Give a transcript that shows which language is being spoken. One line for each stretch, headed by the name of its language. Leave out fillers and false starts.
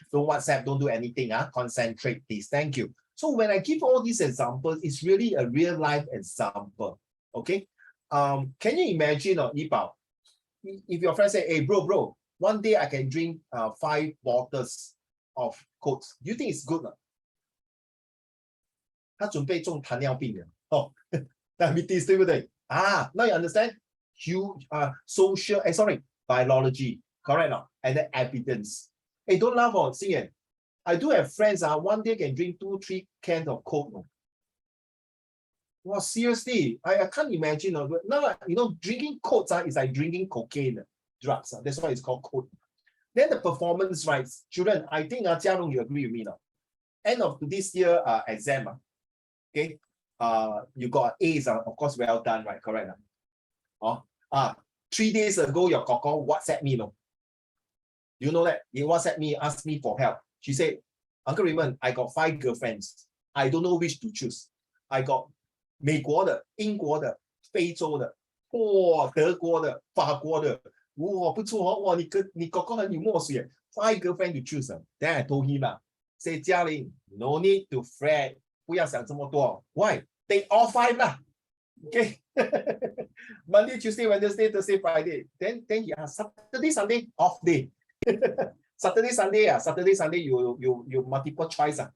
English: Don't WhatsApp. Don't do anything. Concentrate, please. Thank you. So when I give all these examples, it's really a real life example. Okay. Can you imagine, Yibao, if your friend say, "Hey, bro, one day I can drink 5 bottles of Coke," do you think it's good?
Chinese: 他准备中糖尿病了diabetes 对不对？
English: Now you understand? Biology, correct not? And the evidence. Hey, don't laugh on Xingyan. I do have friends one day can drink 2-3 cans of Coke. Well, seriously, I can't imagine. Now, drinking Coke is like drinking cocaine drugs. That's why it's called Coke. Then the performance rights. Children, I think Jia Long, you agree with me now. End of this year exam. Okay, you got A's, of course, well done, right? Correct. 3 days ago, your koko WhatsApp me, no? You know that? He WhatsApp me, asked me for help. She said, Uncle Raymond, I got 5 girlfriends. I don't know which to choose. I got
Chinese: 美国的、英国的、非洲的、德国的、法国的。不错哦，你哥哥很有墨水
English: 5 girlfriends to choose. Then I told him, say, 嘉玲, no need to fret.
Chinese: 不要想这么多.
English: Why? Take all 5 lah. Okay. Monday, Tuesday, Wednesday, Thursday, Friday. Then he asked, Saturday, Sunday, off day. Saturday, Sunday, you multiple choice.